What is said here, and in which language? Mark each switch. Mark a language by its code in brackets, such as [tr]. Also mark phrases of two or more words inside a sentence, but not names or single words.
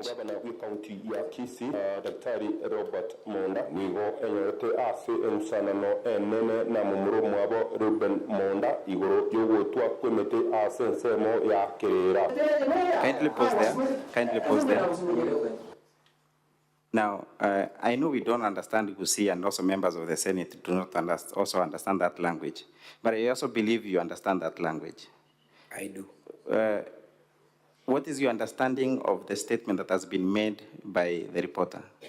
[guz] Governor wa kaunti ya Kisii, Daktari Robert Monda nigo enyorete ase ensanano enene na mumuro mwabo Ruben Monda igoro yogotwa kwemete ase nsemo ya kerera. [en] Kindly pause there. Kindly pause there. Now, I know we don't understand Kisii, and also members of the Senate do not also understand that language. But I also believe you understand that language. I do. What is your understanding of the statement that has been made by the reporter?